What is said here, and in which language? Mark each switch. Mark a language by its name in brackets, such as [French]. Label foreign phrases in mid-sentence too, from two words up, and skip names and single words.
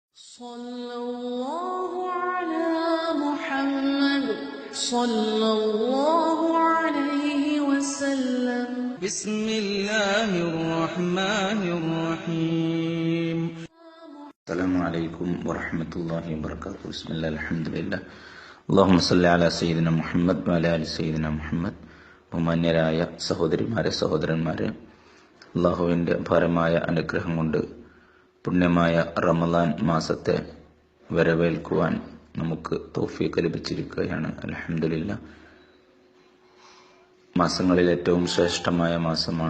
[Arabic] صلى الله على محمد صلى الله عليه وسلم بسم الله الرحمن الرحيم السلام عليكم ورحمة الله وبركاته. بسم الله الحمد لله اللهم صل على سيدنا മുഹമ്മദ് وعلى آل سيدنا മുഹമ്മദ്. [Malayalam] ബഹുമാന്യരായ സഹോദരിമാരെ സഹോദരന്മാരെ, അള്ളാഹുവിൻ്റെ അപാരമായ അനുഗ്രഹം കൊണ്ട് പുണ്യമായ റമദാൻ മാസത്തെ വരവേൽക്കുവാൻ നമുക്ക് തൗഫീഖ് ലഭിച്ചിരിക്കുകയാണ്. അൽഹംദുലില്ലാഹ്. മാസങ്ങളിൽ ഏറ്റവും ശ്രേഷ്ഠമായ മാസമാണ്.